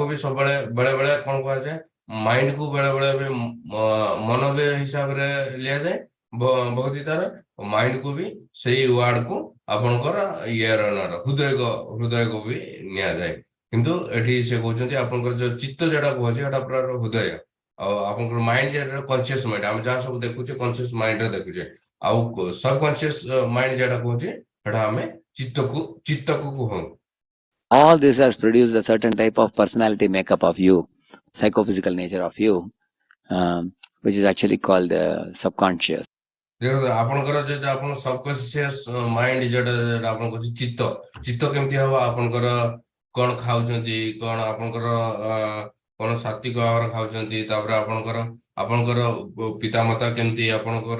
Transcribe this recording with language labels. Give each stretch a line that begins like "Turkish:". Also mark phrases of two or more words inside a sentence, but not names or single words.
Odia: ବି ସବୁବେଳେ ବେଳେ ବେଳେ କଣ କୁହାଯାଏ ମାଇଣ୍ଡ କୁ ବେଳେ ବେଳେ ବି ମନ ବି ହିସାବରେ ନିଆଯାଏ ଭଗବଦ୍ଗୀତାର ମାଇଣ୍ଡ କୁ ବି ସେଇ ୱାର୍ଡ କୁ ଆପଣଙ୍କର ଇଏର ହୃଦୟକୁ ବି ନିଆଯାଏ କିନ୍ତୁ ଏଠି ସେ କହୁଛନ୍ତି ଆପଣଙ୍କର ଯୋଉ ଚିତ୍ତ ଯେଟା କୁହନ୍ତି ସେଟା ପୁରା ହୃଦୟ ଆଉ ଆପଣଙ୍କର ମାଇଣ୍ଡ ଯେଟା
English: conscious mind
Odia: ଆମେ ଯାହା ସବୁ ଦେଖୁଛେ
English: conscious mindରେ
Odia: ଦେଖୁଛେ ଆଉ
English: subconscious mind
Odia: ଯେଟା କହୁଛେ ସେଟା ଆମେ ଚିତ୍ତକୁ କୁହୁ
English: All this has produced a certain type of personality makeup of you, psychophysical nature of you, which is actually called subconscious.
Odia: ଦେଖନ୍ତୁ ଆପଣଙ୍କର ଯଦି ଆପଣ
English: subconscious mind
Odia: ଯେଟା ଆପଣ କହୁଛି ଚିତ୍ତ କେମିତି ହବ ଆପଣଙ୍କର କଣ ଖାଉଛନ୍ତି କଣ ଆପଣଙ୍କର କଣ ସାତ୍ଵିକ ଆହାର ଖାଉଛନ୍ତି ତାପରେ ଆପଣଙ୍କର ପିତାମାତା କେମିତି ଆପଣଙ୍କର